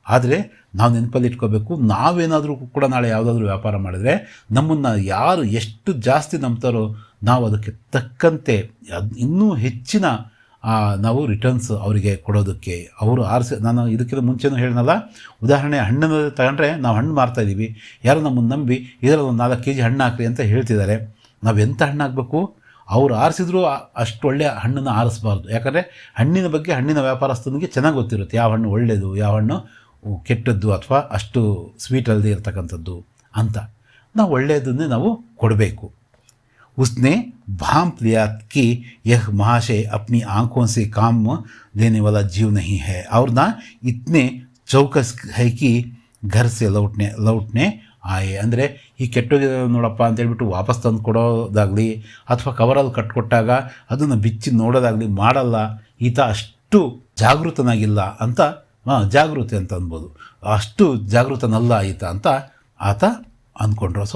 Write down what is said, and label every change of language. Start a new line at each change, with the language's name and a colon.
Kannada: ಆದರೆ ನಾವು ನೆನಪಲ್ಲಿ ಇಟ್ಕೋಬೇಕು, ನಾವೇನಾದರೂ ಕೂಡ ನಾಳೆ ಯಾವುದಾದ್ರೂ ವ್ಯಾಪಾರ ಮಾಡಿದರೆ ನಮ್ಮನ್ನು ಯಾರು ಎಷ್ಟು ಜಾಸ್ತಿ ನಂಬ್ತಾರೋ ನಾವು ಅದಕ್ಕೆ ತಕ್ಕಂತೆ ಇನ್ನೂ ಹೆಚ್ಚಿನ ನಾವು ರಿಟರ್ನ್ಸ್ ಅವರಿಗೆ ಕೊಡೋದಕ್ಕೆ ಅವರು ನಾನು ಇದಕ್ಕಿಂತ ಮುಂಚೆನೂ ಹೇಳಿದ್ನಲ್ಲ, ಉದಾಹರಣೆ ಹಣ್ಣನ್ನು ತಗೊಂಡ್ರೆ ನಾವು ಹಣ್ಣು ಮಾರ್ತಾಯಿದ್ದೀವಿ, ಯಾರು ನಮ್ಮನ್ನು ನಂಬಿ ಇದರಲ್ಲಿ ಒಂದು 4 kg ಹಣ್ಣು ಹಾಕ್ರಿ ಅಂತ ಹೇಳ್ತಿದ್ದಾರೆ. ನಾವು ಎಂಥ ಹಣ್ಣು ಹಾಕಬೇಕು, ಅವ್ರು ಆರಿಸಿದ್ರೂ ಅಷ್ಟು ಒಳ್ಳೆಯ ಹಣ್ಣನ್ನು ಆರಿಸಬಾರ್ದು. ಯಾಕಂದರೆ ಹಣ್ಣಿನ ಬಗ್ಗೆ ಹಣ್ಣಿನ ವ್ಯಾಪಾರಸ್ಥನಿಗೆ ಚೆನ್ನಾಗಿ ಗೊತ್ತಿರುತ್ತೆ, ಯಾವ ಹಣ್ಣು ಒಳ್ಳೆಯದು, ಯಾವ ಹಣ್ಣು ಕೆಟ್ಟದ್ದು ಅಥವಾ ಅಷ್ಟು ಸ್ವೀಟ್ ಅಲ್ಲದೆ ಇರತಕ್ಕಂಥದ್ದು ಅಂತ. ನಾವು ಒಳ್ಳೆಯದನ್ನೇ ನಾವು ಕೊಡಬೇಕು.
Hindi: उसने भांप लिया कि यह महाशय अपनी आंखों से काम लेने वाला जीव नहीं है और ना इतने चौकस है कि घर से लौटने ಆಯೆ.
Kannada: ಅಂದರೆ ಈ ಕೆಟ್ಟೋಗಿದೆ ನೋಡಪ್ಪ ಅಂತೇಳ್ಬಿಟ್ಟು ವಾಪಸ್ ತಂದು ಕೊಡೋದಾಗಲಿ ಅಥವಾ ಕವರಲ್ಲಿ ಕಟ್ಕೊಟ್ಟಾಗ ಅದನ್ನು ಬಿಚ್ಚಿ ನೋಡೋದಾಗಲಿ ಮಾಡಲ್ಲ, ಈತ ಅಷ್ಟು ಜಾಗೃತನಾಗಿಲ್ಲ ಅಂತ, ಜಾಗೃತಿ ಅಂತ ಅನ್ಬೋದು, ಅಷ್ಟು ಜಾಗೃತನಲ್ಲ ಈತ ಅಂತ ಆತ ಅಂದ್ಕೊಂಡ್ರು.